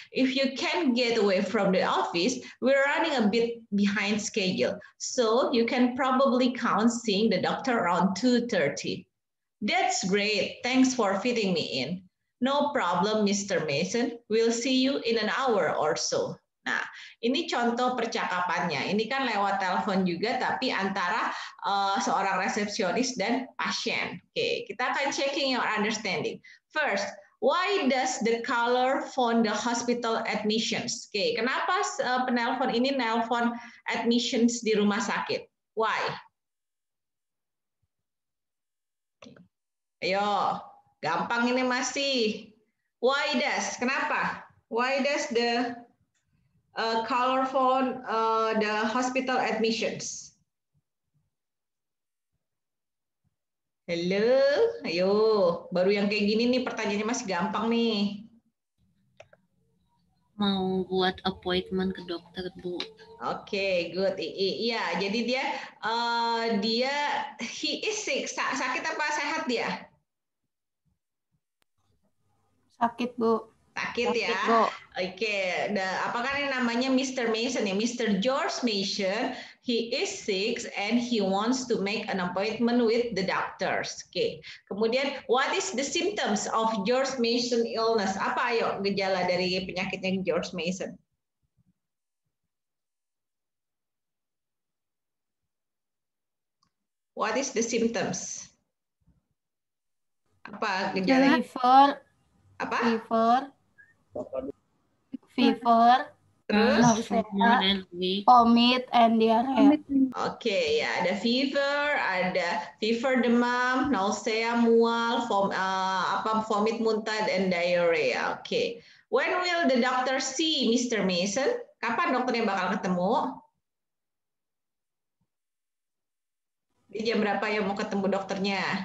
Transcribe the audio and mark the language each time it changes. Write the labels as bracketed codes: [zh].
[en] If you can't get away from the office, we're running a bit behind schedule. So you can probably count seeing the doctor around 2:30. That's great. Thanks for fitting me in. No problem, Mr. Mason. We'll see you in an hour or so. [id] Nah, ini contoh percakapannya. Ini kan lewat telepon juga, tapi antara seorang resepsionis dan pasien. Oke, kita akan [en] checking your understanding. First, why does the caller phone the hospital admissions? [id] Oke, kenapa penelpon ini nelpon admissions di rumah sakit? [en] Why? [id] Ayo, gampang ini masih. [en] Why does? [id] Kenapa? [en] Why does the caller phone the hospital admissions? [id] Halo, ayo. Baru yang kayak gini nih pertanyaannya masih gampang nih. Mau buat appointment ke dokter, Bu. [en] Oke, good. [id] Iya, jadi dia [en] he is sick. [id] Sakit apa sehat dia? Sakit, Bu. Sakit ya. Bu. Oke, apakah ini namanya Mr. Mason ya? Mr. [en] George Mason, he is sick and he wants to make an appointment with the doctors. Oke. Kemudian, what is the symptoms of George Mason illness? [id] Apa ayo gejala dari penyakitnya George Mason? [en] What is the symptoms? [id] Apa gejala? [en] Fever. [id] Apa? [en] Fever. [id] Terus? [en] Nausea, vomit, and diarrhea. [id] Oke, ya ada fever demam, nausea, mual, vomit muntah, dan diarrhea. Oke. [en] When will the doctor see Mr. Mason? [id] Kapan dokternya bakal ketemu? Di jam berapa ya mau ketemu dokternya?